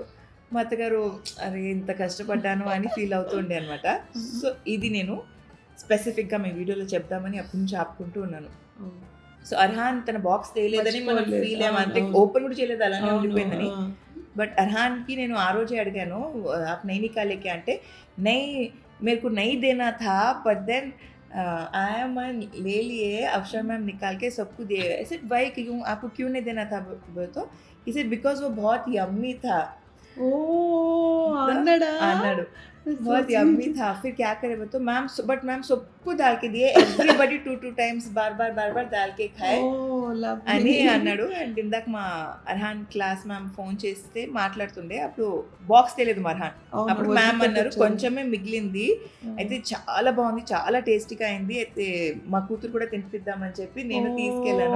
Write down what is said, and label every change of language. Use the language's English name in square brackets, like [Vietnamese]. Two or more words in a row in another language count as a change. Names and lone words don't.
[Telugu] మా అత్తగారు అరే ఇంత కష్టపడ్డాను అని ఫీల్ అవుతుండే అనమాట. సో ఇది నేను స్పెసిఫిక్గా మీ వీడియోలో చెప్దామని అప్పటి నుంచి ఆపుకుంటూ ఉన్నాను. సో అర్హాన్ తన బాక్స్ తేలేదని మనం ఫీల్ అంటే ఓపెన్ కూడా చేయలేదు, అలానే ఉండిపోయిందని. బట్ అర్హాన్కి నేను ఆ రోజే అడిగాను [Hindi] आप नहीं निकाले क्या అంటే नहीं मेरे को नहीं देना था [English] but then [Hindi] आया मैं ले लिए अफसर मैम निकाल के सबको दिए. ऐसे भाई क्यों आपको क्यों नहीं देना था बोले तो [English] he said because [Hindi] वो बहुत यम्मी था. అన్నాడు बहुत यम्मी था. फिर क्या करे तो मैम बट मैम सबको डाल के दिए, [English] everybody 2 times [Hindi] बार बार डाल के खाए [Telugu] అని అన్నాడు. అండ్ ఇందాక మా అర్హాన్ క్లాస్ మ్యామ్ ఫోన్ చేస్తే మాట్లాడుతుండే, అప్పుడు బాక్స్ తెలియదు మా అర్హాన్. అప్పుడు మ్యామ్ అన్నారు కొంచెమే మిగిలింది, అయితే చాలా బాగుంది, చాలా టేస్టీగా అయింది, అయితే మా కూతురు కూడా తినిపిద్దామని చెప్పి నేను తీసుకెళ్ళాను.